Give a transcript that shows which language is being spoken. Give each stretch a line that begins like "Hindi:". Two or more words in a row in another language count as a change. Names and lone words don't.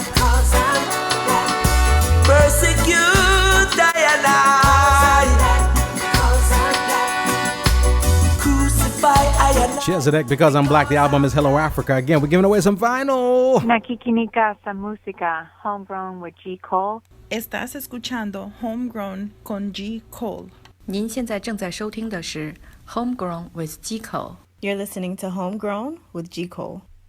English: Persecute I and I. Crucify I and I. Chesedek, because I'm black. The album is Hello Africa. Again, we're giving away some vinyl.
Filipino: Nakikinika sa música, Homegrown with G. Cole.
Spanish: Estás escuchando Homegrown con G. Cole.
Chinese: 您现在正在收听的是 Homegrown with G. Cole。
English: You're listening to Homegrown with G. Cole.